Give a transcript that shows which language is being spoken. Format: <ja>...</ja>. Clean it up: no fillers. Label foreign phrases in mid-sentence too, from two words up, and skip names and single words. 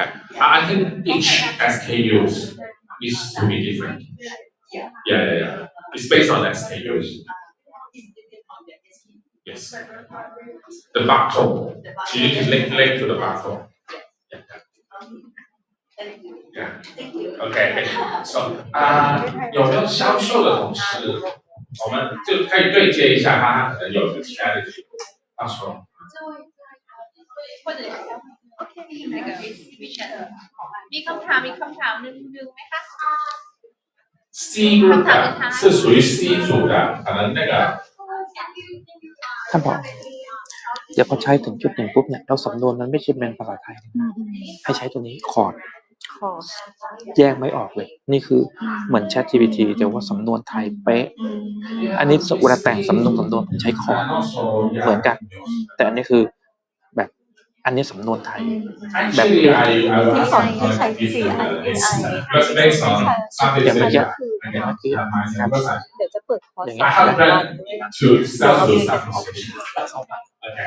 <en>I think each SKUs needs to be different. Yeah. It's based on the SKUs. Yes. The barcode. So you can link to the barcode. Yeah. Okay.</en> <zh>So 有没有销售的同事，我们就可以对接一下他可能有的 strategy， 到时候。或者那个</zh> <th>exhibition มีคำถามหนึ่งไหมคะ</th> <en>C group</en> <zh>的是属于 C 组的，可能那个</zh> <th>ท่านบอกเดี๋ยวพอใช้ถึงจุดหนึ่งปุ๊บเนี่ยแล้วสำนวนมันไม่ใช่เป็นภาษาไทยให้ใช้ตัวนี้คอร์ด ขอ แยกไม่ออกเลย นี่คือเหมือน ChatGPT แต่ว่าสำนวนไทยเป๊ะ อันนี้เวลาแต่งสำนวนผมใช้คอร์ดเหมือนกัน แต่อันนี้คือแบบอันนี้สำนวนไทยแบบเป๊ะ ที่สอนที่ใช้ CI อย่างเมื่อกี้ เดี๋ยวจะเปิดคอร์ส อย่าง สอ เงี้ น ย แบบว่า</th> <en>to sell to Okay.</en>